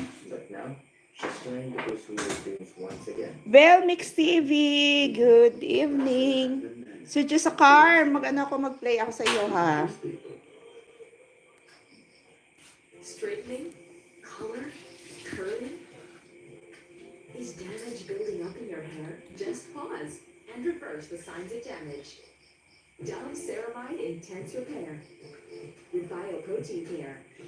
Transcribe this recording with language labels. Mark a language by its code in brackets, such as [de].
[en] But now, she's trying to pursue her dreams once again. Bell Mix TV, good evening. [tl] So, just sa car, mag-play ako sa iyo, ha? [en] Straightening, color, curling. Is damage building up in your hair? Just pause and reverse the signs of damage. Dove Ceramide Intense Repair with Bioprotein Care.